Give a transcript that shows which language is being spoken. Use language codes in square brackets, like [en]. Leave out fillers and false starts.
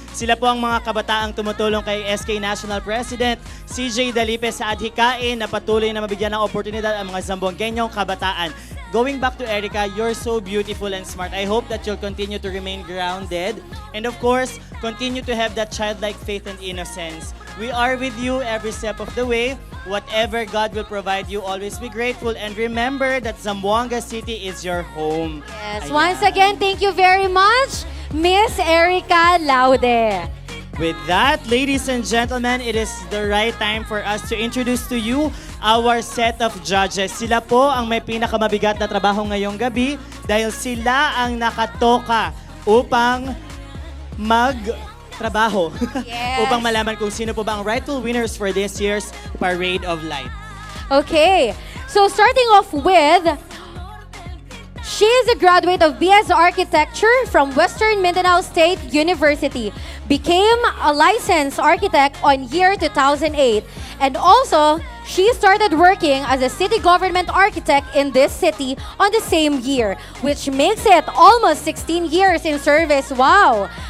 [tl] Sila po ang mga kabataang tumutulong kay SK National President CJ Dalipe sa adhikain na patuloy na mabigyan ng oportunidad ang mga Zamboangueñong kabataan. [en] Going back to Erica, you're so beautiful and smart. I hope that you'll continue to remain grounded and of course, continue to have that childlike faith and innocence. We are with you every step of the way. Whatever God will provide you, always be grateful and remember that Zamboanga City is your home. Yes, once again, thank you very much, Miss Erica Laude. With that, ladies and gentlemen, it is the right time for us to introduce to you our set of judges. [tl] Sila po ang may pinakamabigat na trabaho ngayong gabi dahil sila ang nakatoka upang magtrabaho. [en] Yes. [tl] Upang malaman kung sino po ba ang [en] rightful winners for this year's [tl] Parade of Light. [en] Okay, so starting off with, she is a graduate of BS Architecture from Western Mindanao State University, became a licensed architect on year 2008, and also, she started working as a city government architect in this city on the same year, which makes it almost 16 years in service. Wow!